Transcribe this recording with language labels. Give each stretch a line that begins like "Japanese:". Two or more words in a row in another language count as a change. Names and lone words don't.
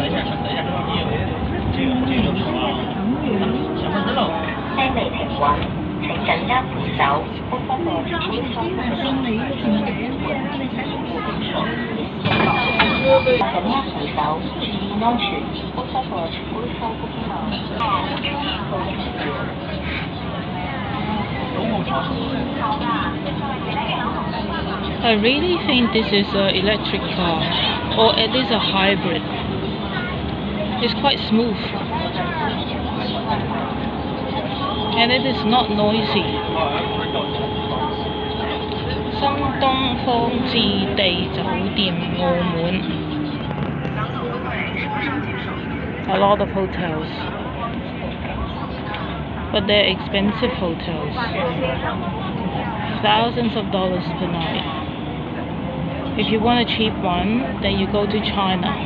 Chinese: 車未停穩，請緊握扶手。緊握扶手，注意安全。
English: I really think this is an electric car, or at least a hybrid. It's quite smooth, and it is not noisy. 新東方置地酒店澳門 A lot of hotels, but they're expensive hotels. Thousands of dollars per night. If you want a cheap one, then you go to China.